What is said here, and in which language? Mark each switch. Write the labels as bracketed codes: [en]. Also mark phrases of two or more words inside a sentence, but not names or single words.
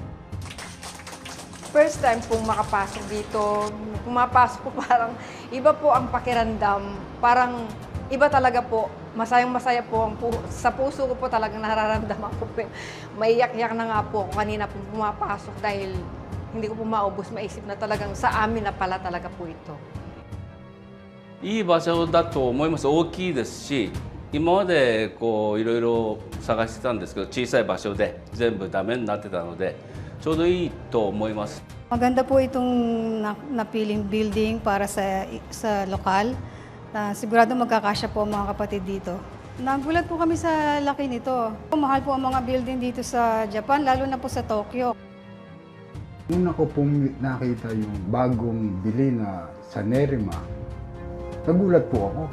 [en] First time [tl] pong makapasok dito, pumapasok po parang iba po ang pakiramdam. Parang iba talaga po, masayang-masaya po. Sa puso ko po talagang nararamdaman ko po. Maiyak-iyak na nga po kanina po pumapasok dahil hindi ko po maubos, maisip na talagang sa amin na pala talaga po ito. [ja] いい場所だと思います。大きいですし、今までこういろいろ探してたんですけど、小さい場所で全部ダメになってたので、ちょうどいいと思います。 [tl] Maganda po itong napiling building para sa lokal. Sigurado magkakasya po ang mga kapatid dito. Nagulat po kami sa laki nito. Mahal po ang mga building dito sa Japan, lalo na po sa Tokyo. Una ko pong nakita yung bagong bili na sa Nerima, nagulat po ako.